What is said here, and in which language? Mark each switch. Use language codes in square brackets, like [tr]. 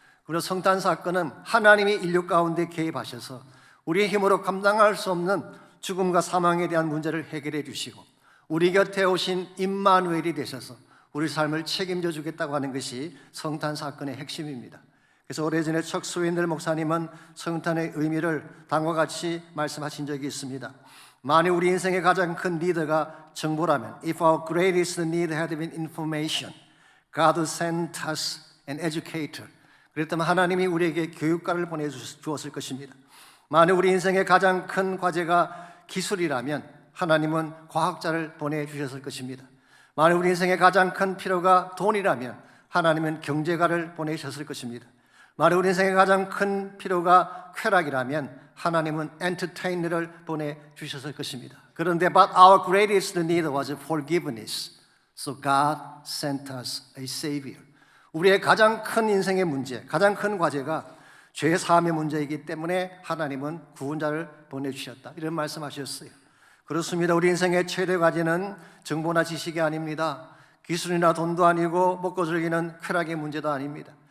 [ko] 그리고 성탄 사건은 하나님이 인류 가운데 개입하셔서 우리의 힘으로 감당할 수 없는 죽음과 사망에 대한 문제를 해결해 주시고 우리 곁에 오신 임마누엘이 되셔서 우리 삶을 책임져 주겠다고 하는 것이 성탄 사건의 핵심입니다. 그래서 오래전에 척 스윈들 목사님은 성탄의 의미를 다음과 같이 말씀하신 적이 있습니다. 만일 우리 인생의 가장 큰 리더가 정보라면, [en] If our greatest need had been information, God sent us an educator. [ko] 그랬다면 하나님이 우리에게 교육가를 보내주었을 것입니다. 만일 우리 인생의 가장 큰 과제가 기술이라면 하나님은 과학자를 보내주셨을 것입니다. 만일 우리 인생의 가장 큰 필요가 돈이라면 하나님은 경제가를 보내셨을 것입니다. 만일 우리 인생의 가장 큰 필요가 쾌락이라면 하나님은 엔터테이너를 보내주셨을 것입니다. 그런데 [en] But our greatest need was forgiveness. So God sent us a savior. [ko] 우리의 가장 큰 인생의 문제, 가장 큰 과제가 죄 사함의 문제이기 때문에 하나님은 구원자를 보내주셨다, 이런 말씀하셨어요. 그렇습니다. 우리 인생의 최대 과제는 정보나 지식이 아닙니다. 기술이나 돈도 아니고 먹고 즐기는 쾌락의 문제도 아닙니다.